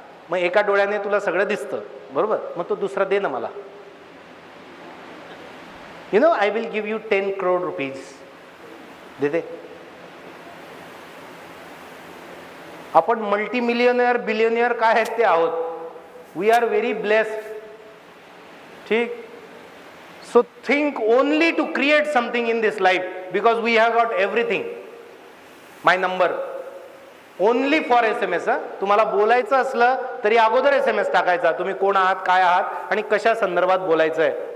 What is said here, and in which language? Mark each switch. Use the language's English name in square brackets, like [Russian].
[Marathi] मग एका डोळ्याने तुला सगळं दिसतं, बरोबर? मग तो दुसरा दे ना मला. [English] You know, I will give you 10 crore rupees. [Marathi] देते. आपण मल्टीमिलियनर बिलियनियर काय आहेत ते आहोत. [English] We are very blessed. [Marathi] ठीक? [English] So think only to create something in this life, because we have got everything. My number only for SMS. [Marathi] तुम्हाला बोलायचं असलं तरी अगोदर SMS टाकायचा, तुम्ही कोण आहात, काय आहात आणि कशा संदर्भात बोलायचं आहे.